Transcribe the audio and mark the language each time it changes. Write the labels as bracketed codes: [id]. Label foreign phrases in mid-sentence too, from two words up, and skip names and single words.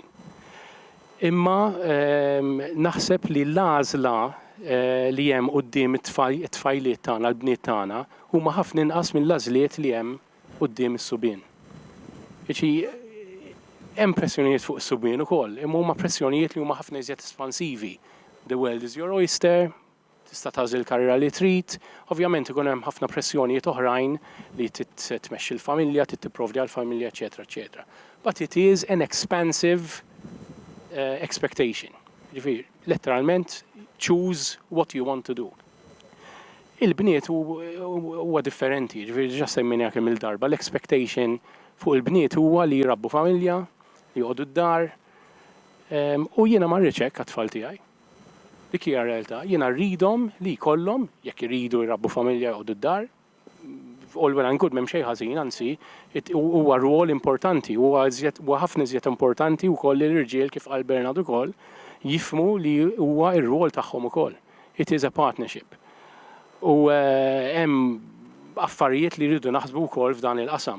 [mt] Imma naħseb li l-għażla li hemm quddiem it-tfajliet tagħna, l-bniet tagħna, huma ħafna inqas mill-għażliet li hemm quddiem is-subien. Hemm pressjonijiet fuq is-subien ukoll, imma huma pressjonijiet li huma ħafna iżjed espansivi. [en] The world is your oyster, [mt] tista' tagħżel karriera li trid, ovvjament ikun hemm ħafna pressjonijiet oħrajn li tmexxi l-familja, tipprovdi għall-familja, eċetera, eċetera. [en] But it is an expansive expectation. [mt] Ġifieri, letteralment, [en] choose what you want to do. [mt] Il-bniet huwa differenti, ġifieri ġa semmejna kemm il-darba, l-expectation fuq il-bniet huwa li jrabbu familja, li jqogħdu d-dar, u jiena ma rridx hekk għat-tfal tiegħi. Dik hija realtà. Jiena rridhom li jkollhom, jekk iridu jrabbu familja jew d-dar, [en] all well and good [mt] m'hemm xejn ħażin, anzi, huwa rwol importanti, huwa ħafna iżjed importanti wkoll l-irġiel kif qal Bernard ukoll jifmu li huwa r-rwol tagħhom ukoll. [en] It is a partnership. [mt] U hemm affarijiet li rridu naħsbu wkoll f'dan il-qasam.